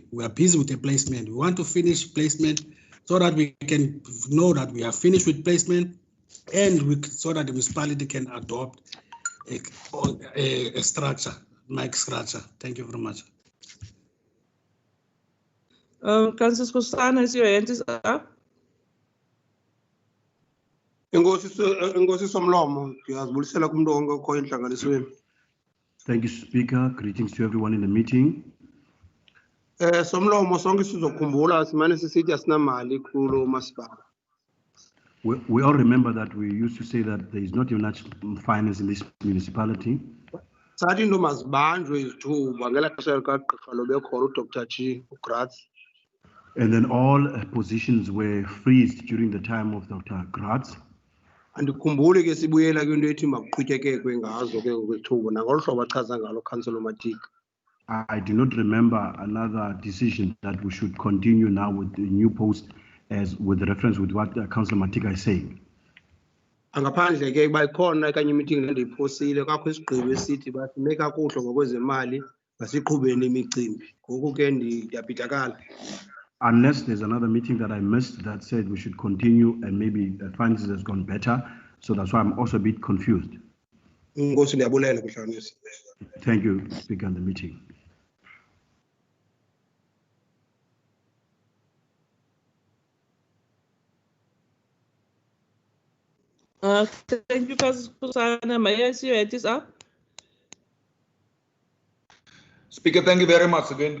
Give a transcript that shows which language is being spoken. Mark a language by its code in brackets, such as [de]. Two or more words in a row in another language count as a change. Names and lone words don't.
[en] We are busy with the placement. We want to finish placement so that we can know that we are finished with placement, and so that the municipality can adopt a structure, mic structure. Thank you very much. Councillor Kosana, your hand is up. [xh] Inkosi Somlomo, ngiyazibulisela kumuntu wonke okhoyo enhlanganisweni. [en] Thank you, Speaker. Greetings to everyone in the meeting. [xh] Somlomo sonke sizokhumbula simane sisithi asinamali kulo masipala. [en] We all remember that we used to say that there is not even much finance in this municipality. [xh] Sathi into mazibanjwe izithuba ngela xesha likagqirha lo bekhona uDr. G. Gratz. [en] And then all positions were freezed during the time of Dr. Gratz. [xh] Andikhumbuli ke sibuyela kwinto ethi makuqhutyekekwe ngazo ke ngokwethuba nangolu hlobo achaza ngalo Councillor Matika. [en] I do not remember another decision that we should continue now with the new post as with reference with what Councillor Matika is saying. [xh] Angaphandle ke kuba ikhona kanye meeting endiyiphosile kakho isigqibo esithi basime kakuhle ngokwezemali masiqhubeni imicimbi. Ngoku ke ndiyabhidakala. [en] Unless there's another meeting that I missed that said we should continue and maybe the finances has gone better. So that's why I'm also a bit confused. [xh] Inkosi ndiyabulela kuhlanganisa. [en] Thank you, Speaker, on the meeting. Thank you, Councillor. May I see your hand is up? Speaker, thank you very much again.